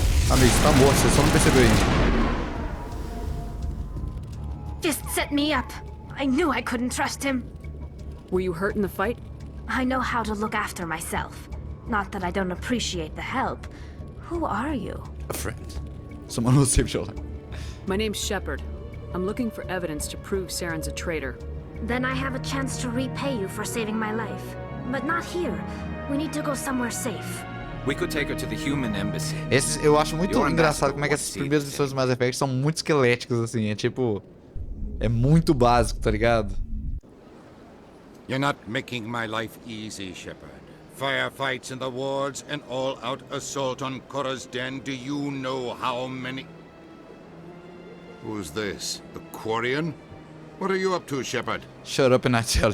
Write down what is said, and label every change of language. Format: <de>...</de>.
<pt>Amigo, você tá morto, você só não percebeu ainda.</pt> <en>Fist set me up. I knew I couldn't trust him. Were you hurt in the fight? I know how to look after myself. Not that I don't appreciate the help. Who are you? A friend. Someone who saved your life. My name's Shepard. I'm looking for evidence to prove Saren's a traitor. Then I have a chance to repay you for saving my life. But not here. We need to go somewhere safe. We could take her to the human embassy.</en> <pt>Eu acho muito engraçado como é que essas primeiras missões do Mass Effect são muito esqueléticas, assim. É tipo... É muito básico, tá ligado?</pt> <en>You're not making my life easy, Shepard. Firefights in the wards, an all-out assault on Korra's den. Do you know how many... Who's this? The Quarian? What are you up to, Shepard? Shut up and I tell you.</en>